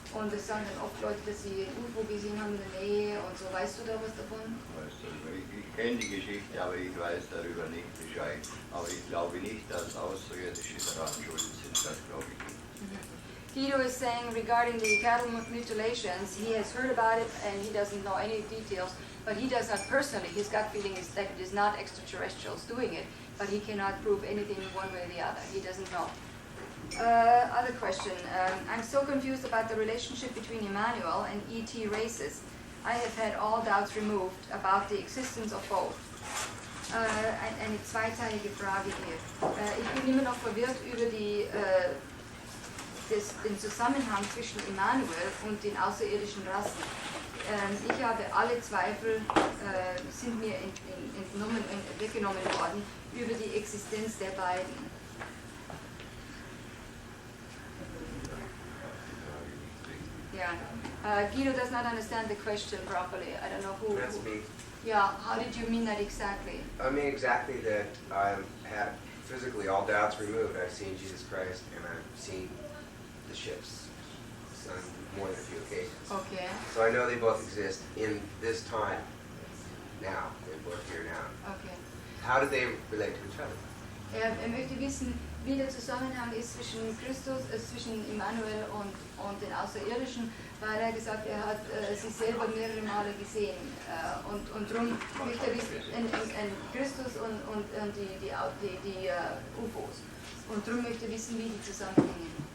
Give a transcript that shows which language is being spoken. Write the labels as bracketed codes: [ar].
[de] Und es sagen dann oft Leute, dass sie ein UFO gesehen haben in der Nähe und so. Weißt du da was davon? Ich kenne die Geschichte, aber ich weiß darüber nicht Bescheid. Aber ich glaube nicht, dass Außerirdische daran schuld sind. Das glaube ich nicht. [en] Guido is saying regarding the cattle mutilations, he has heard about it and he doesn't know any details, but he does not personally. His gut feeling is that it is not extraterrestrials doing it, but he cannot prove anything one way or the other. He doesn't know. Other question. I'm so confused about the relationship between Emmanuel and ET races. I have had all doubts removed about the existence of both. [de] Eine zweiteilige Frage hier. Ich bin immer noch verwirrt über den Zusammenhang zwischen Emmanuel und den außerirdischen Rassen. Ich habe alle Zweifel, sind mir weggenommen worden, über die Existenz der beiden. [en] Yeah. Guido does not understand the question properly. I don't know who. That's me. Yeah, how did you mean that exactly? I mean exactly that I've had physically all doubts removed. I've seen Jesus Christ and I've seen the ships on more than a few occasions. Okay. So I know they both exist in this time now. They're both here now. Okay. How do they relate to each other? [de] Möchte wissen, wie der Zusammenhang ist zwischen Christus, zwischen Emmanuel und den Außerirdischen, weil er gesagt, er hat sich selber mehrere Male gesehen und darum möchte er wissen, Christus und die UFOs und darum möchte er wissen, wie die zusammenhängen.